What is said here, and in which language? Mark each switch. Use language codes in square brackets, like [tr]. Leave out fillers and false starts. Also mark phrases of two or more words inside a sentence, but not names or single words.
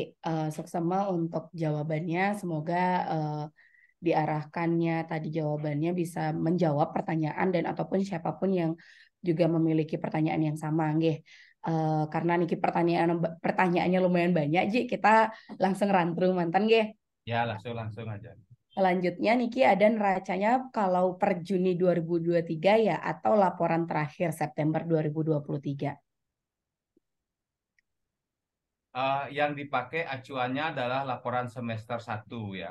[id] Seksama untuk jawabannya. Semoga diarahkannya tadi jawabannya bisa menjawab pertanyaan dan ataupun siapapun yang juga memiliki pertanyaan yang sama, nggih. Karena niki pertanyaannya lumayan banyak, Ji. Kita langsung rantru mantan, nggih. Ya, langsung aja. Selanjutnya Niki ada neracanya kalau per Juni 2023 ya atau laporan terakhir September 2023. Yang dipakai acuannya adalah laporan semester 1 ya.